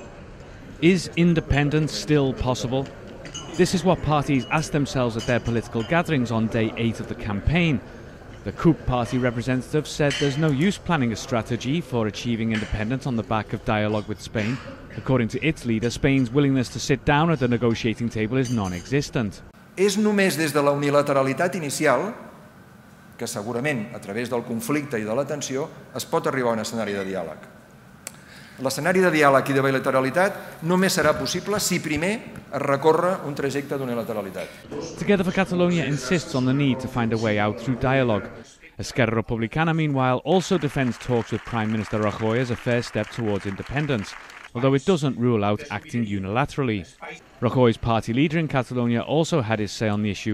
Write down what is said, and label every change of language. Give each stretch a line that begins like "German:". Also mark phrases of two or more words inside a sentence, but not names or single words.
English: Is independence still possible? This is what parties ask themselves at their political gatherings on day 8 of the campaign. The coup party representative said there's no use planning a strategy for achieving independence on the back of dialogue with Spain. According to its leader, Spain's willingness to sit down at the negotiating table is non-existent.
Catalan: És només des de la unilateralitat inicial que segurament a través del conflicte i de la tensió es pot arribar a un escenari de diàleg. L'escenari de diàleg i de bilateralitat només serà possible si primer es recorre un trajecte d'unilateralitat.
English: Together for Catalonia insists on the need to find a way out through dialogue. Esquerra Republicana, meanwhile, also defends talks with Prime Minister Rajoy as a first step towards independence, although it doesn't rule out acting unilaterally. Rajoy's party leader in Catalonia also had his say on the issue.